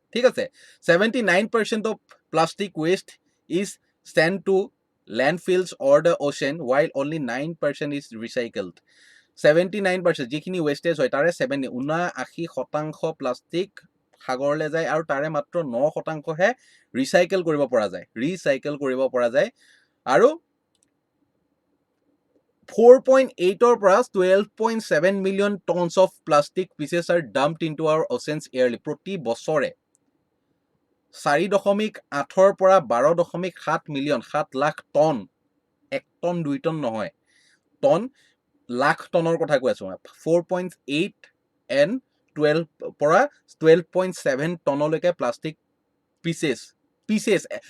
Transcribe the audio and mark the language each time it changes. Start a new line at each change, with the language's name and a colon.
Assamese: ঠিক আছে,
English: 79% of plastic waste is sent to landfills or the ocean, while only 9% is recycled.
Assamese: 79% যিখিনি wastage হয়, তাৰে 79% প্লাষ্টিক সাগৰলৈ যায়, আৰু তাৰে মাত্ৰ 9%হে ৰিচাইকেল কৰিব পৰা যায়। আৰু 4.8 পৰা
English: 12.7 million tons of plastic pieces are dumped into our oceans yearly.
Assamese: প্ৰতি বছৰে 4.8 পৰা 12.7 million, 7 lakh ton, 1 ton 2 ton নহয়, টন, লাখ টনৰ কথা কৈ আছো। 4.8 and 12 পৰা 12.7 টনলৈকে প্লাষ্টিক পিচেছ।